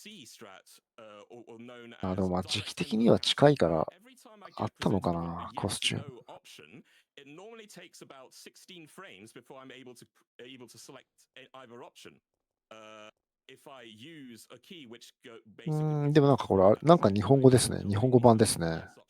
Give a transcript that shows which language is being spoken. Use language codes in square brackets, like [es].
[ja] でも時期的には近いからあったのかな、コスチューム。 [en] It normally takes about 16 frames before I'm able to select either option. If I use a key which basically [ja] でもなんかこれなんか日本語ですね。日本語版ですね。